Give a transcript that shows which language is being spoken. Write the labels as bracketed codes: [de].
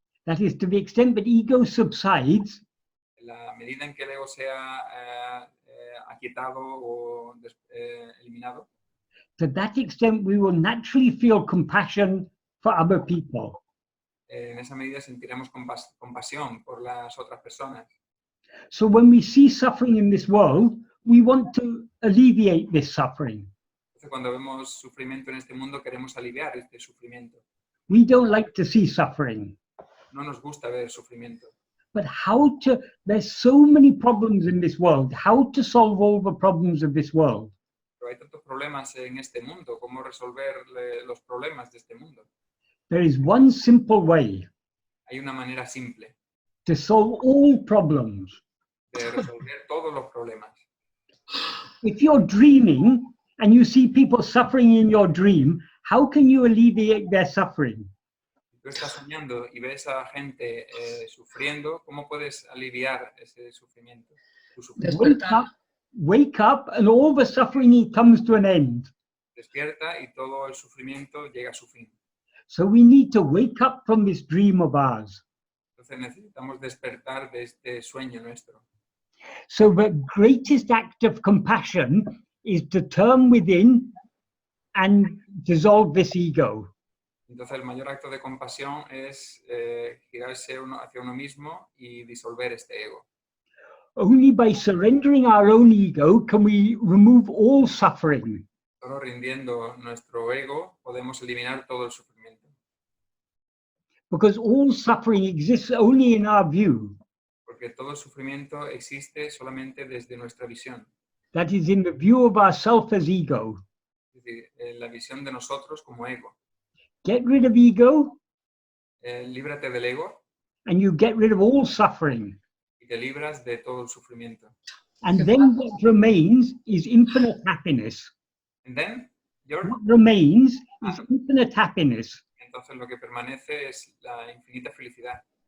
[en] that is, to the extent that ego subsides, [es] en la medida en que el ego sea aquietado o eliminado, [en] to that extent we will naturally feel compassion for other people. [es] En esa medida sentiremos compasión por las otras personas. [en] So when we see suffering in this world, we want to alleviate this suffering. [es] Entonces, cuando vemos sufrimiento en este mundo, queremos aliviar este sufrimiento. [en] We don't like to see suffering. [es] No nos gusta ver sufrimiento. [en] But there's so many problems in this world. How to solve all the problems of this world? [es] Pero hay tantos problemas en este mundo. ¿Cómo resolver los problemas de este mundo? [en] There is one simple way [es] Hay una manera simple [en] to solve all problems. [es] de resolver todos los problemas. [en] If you're dreaming and you see people suffering in your dream, how can you alleviate their suffering? [es] Si tú estás soñando y ves a gente sufriendo, ¿cómo puedes aliviar ese sufrimiento? Tu sufrimiento. [en] Wake up and all the suffering comes to an end. [es] Despierta y todo el sufrimiento llega a su fin. [en] So we need to wake up from this dream of ours. [es] Entonces necesitamos despertar de este sueño nuestro. [en] So the greatest act of compassion is to turn within and dissolve this ego. [es] Entonces el mayor acto de compasión es girarse hacia uno mismo y disolver este ego. [en] Only by surrendering our own ego can we remove all suffering. [es] Solo rindiendo nuestro ego podemos eliminar todo el sufrimiento. [en] Because all suffering exists only in our view. [es] Porque todo el sufrimiento existe solamente desde nuestra visión. [en] That is, in the view of ourself as ego. [es] Es decir, la visión de nosotros como ego. [en] Get rid of ego, [es] Líbrate del ego [en] and you get rid of all suffering. [es] y te libras de todo el sufrimiento. [en] And then what remains is infinite happiness. And then, What remains is infinite happiness. [es] entonces lo que permanece es la infinita felicidad.